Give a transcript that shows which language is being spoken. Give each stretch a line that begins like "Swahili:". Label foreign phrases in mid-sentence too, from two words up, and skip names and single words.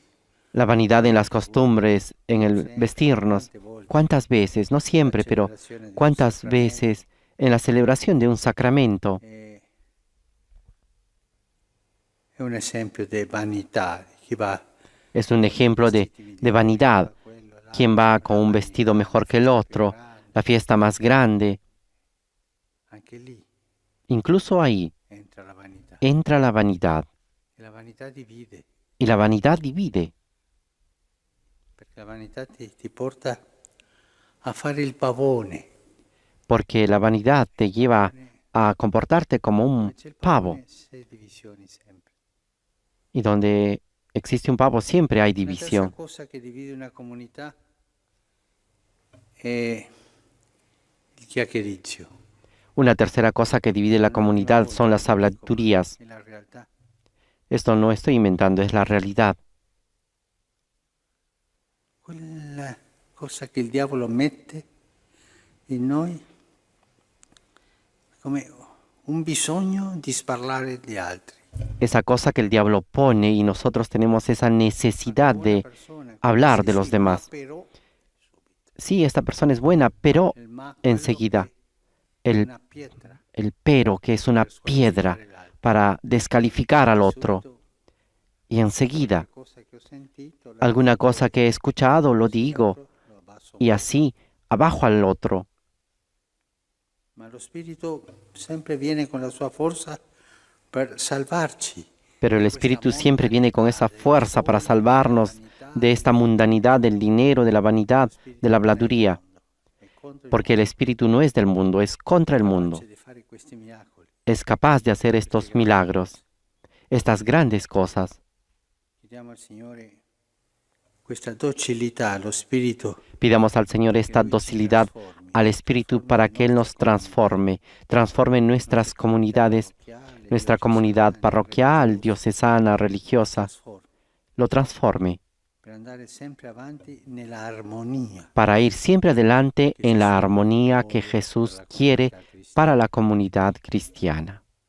Spanish: La vanidad en las costumbres, en el vestirnos. ¿Cuántas veces? No siempre, pero ¿cuántas veces en la celebración de un sacramento?
Italian: È un esempio di vanità, chi va
Spanish: Es un ejemplo de vanidad. ¿Quién va con un vestido mejor que el otro? La fiesta más grande.
Italian: anche lì
Spanish: Incluso ahí
Italian: entra la vanità.
Spanish: entra la vanidad.
Italian: E la vanità divide,
Spanish: Y la vanidad divide.
Italian: perché la vanità ti porta a fare il pavone.
Spanish: Porque la vanidad te lleva a comportarte como un
Italian: C'è il
Spanish: pavo.
Italian: pavone, c'è divisioni sempre.
Spanish: Y donde existe un pavo siempre hay
Italian: La terza
Spanish: división.
Italian: cosa che divide una comunità è il chiacchiericcio.
Spanish: Una tercera cosa que divide la comunidad son las habladurías.
Italian: È la realtà.
Spanish: Esto no estoy inventando, es la realidad.
Italian: Quella cosa che il diavolo mette in noi come un bisogno di sparlare di altri.
Spanish: Esa cosa que el diablo pone y nosotros tenemos esa necesidad
Italian: Una
Spanish: de
Italian: persona che
Spanish: hablar
Italian: sì,
Spanish: de los
Italian: sì,
Spanish: demás.
Italian: ma però,
Spanish: Sí, esta persona es buena, pero
Italian: il ma, quello
Spanish: enseguida
Italian: che è
Spanish: el,
Italian: una pietra
Spanish: el pero, que es una
Italian: per
Spanish: piedra
Italian: squalificare l'altro.
Spanish: para descalificar al otro.
Italian: Subito,
Spanish: Y enseguida,
Italian: qualche cosa che ho sentito, la
Spanish: alguna
Italian: dico,
Spanish: cosa que he escuchado, lo
Italian: così
Spanish: digo,
Italian: l'altro lo abbasso
Spanish: y así abajo al otro.
Italian: Ma lo Spirito sempre viene con la sua forza per salvarci.
Spanish: Pero el Espíritu siempre viene con esa fuerza para salvarnos de esta mundanidad, del dinero, de la vanidad, de la habladuría. Porque el Espíritu no es del mundo, es contra el mundo. Es capaz de hacer estos milagros, estas grandes cosas.
Italian: Chiediamo al Signore questa docilità allo Spirito.
Spanish: Pidamos al Señor esta docilidad al Espíritu para que Él nos transforme nuestras comunidades, nuestra comunidad parroquial, diocesana, religiosa, lo transforme para ir siempre adelante en la armonía que Jesús quiere para la comunidad cristiana.